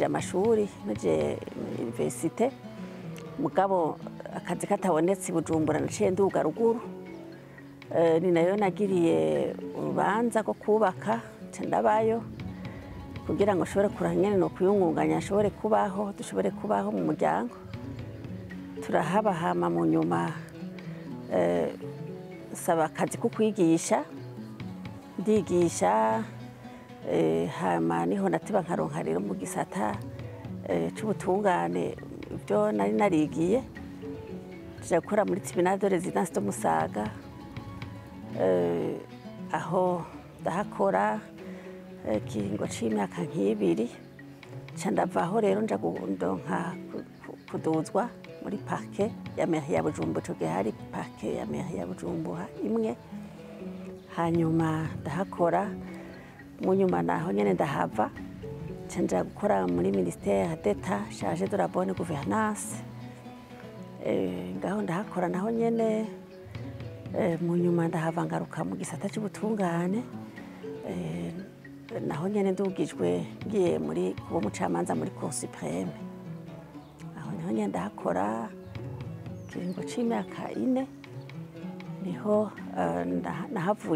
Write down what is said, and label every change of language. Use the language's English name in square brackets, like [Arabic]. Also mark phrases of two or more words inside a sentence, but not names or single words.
[Rundi] amashuri hejeje université mugabo akazi katabonetse Bujumbura naciye nduga ruguru ni nayo nagiriye urubanza rwo kubaka ndabayo kugira ngo ashobore kurangene no kuyungunganya ashobore kubaho dushobore kubaho mu muryango turahaba hama mu nyuma saba akazi ko kwigisha ndigisha hama niho nateba nkaronka rero mu gisata c'ubutungane byo nari narigiye tujya gukora muri tribunal de résidence de Musaga aho ndahakora kiringo c'imyaka nk'ibiri ca ndavaho rero nja ndonka kuduzwa muri parke ya mairie ya Bujumbura co gihe hari parke ya mairie ya Bujumbura imwe hanyuma ndahakora mu nyuma naho nyene ndahava ca nja gukora muri ministère d'État chargé de la bonne gouvernance ngaho ndahakora naho nyene mu nyuma ndahava ngaruka mu gisata c'ubutungane naho nyene ndugijwe ngiye muri kuba umucamanza muri Cour suprême aho niho nyene ndahakora kiringo c'imyaka 4 niho nahavuye